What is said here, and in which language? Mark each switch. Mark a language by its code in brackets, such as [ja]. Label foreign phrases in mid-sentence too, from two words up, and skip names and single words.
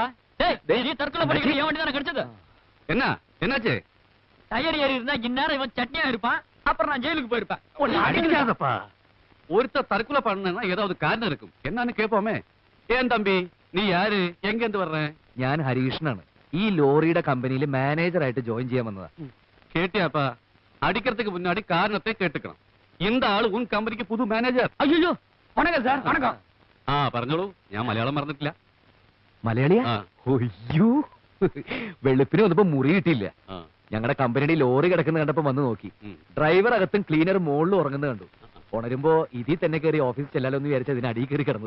[ta] டேய், நீ தற்கொலை பண்ணிக்கிற என் வண்டி தானே கிடைச்சது? என்ன என்னாச்சு? டயர் ஏறி இருந்தா இந்நேரம் இவன் சட்னியா இருப்பான். அப்புறம் நான் ஜெயிலுக்கு போயிருப்பேன். அடிக்காதப்பா. ஒருத்தர் தற்கொலை பண்ணா ஏதாவது காரணம் இருக்கும். என்னன்னு கேட்போமே. ஏன் தம்பி, நீ யாரு, எங்க இருந்து வர்ற? [ml] ഞാൻ ഹരികൃഷ്ണനാണ്. ഈ ലോറിയുടെ കമ്പനിയിൽ മാനേജറായിട്ട് ജോയിൻ ചെയ്യാൻ വന്നതാ. [ta] கேட்டியாப்பா? அடிக்கிறதுக்கு முன்னாடி காரணத்தை கேட்டுக்கணும். இந்த ஆளு உன் கம்பெனிக்கு புது மேனேஜர். [ml] അയ്യോ, വണക്കം സാർ, വണക്കം. പറഞ്ഞോളൂ, ഞാൻ മലയാളം മറന്നിട്ടില്ല. മലയാളിയാ? ആ. അയ്യോ, വെളുപ്പിന് വന്നപ്പോ മുറി കിട്ടിയില്ല. ആ. ഞങ്ങളുടെ കമ്പനിയുടെ ലോറി കിടക്കുന്ന കണ്ടപ്പോ വന്ന് നോക്കി. ഡ്രൈവർ അകത്തും ക്ലീനർ മുകളിൽ ഉറങ്ങുന്നത് കണ്ടു. ഉണരുമ്പോ ഇതിൽ തന്നെ കയറി ഓഫീസിൽ ചെല്ലാലോ എന്ന് വിചാരിച്ച അതിന് അടിയിൽ കയറി കിടന്നത്.